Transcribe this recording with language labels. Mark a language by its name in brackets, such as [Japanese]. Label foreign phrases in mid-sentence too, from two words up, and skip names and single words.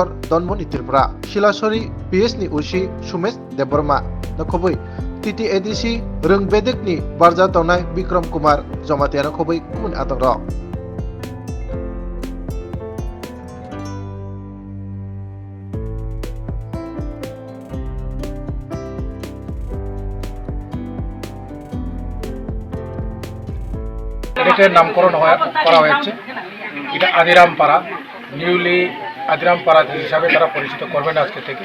[Kok Borok] Donmoni Tripura, Shilashori PS ni Ushi Sumesh Deborma, Nakoboi, TTADC Rungbedek ni Barja Tonai Bikram Kumar, Jomatiana Koboi Kumun Atoro. [Bangla] এটার নামকরণ করা হয়েছে, এটা আদিরাম পাড়া, নিউলি আদিরাম পাড়া হিসাবে তারা পরিচিত করবেন আজকে থেকে।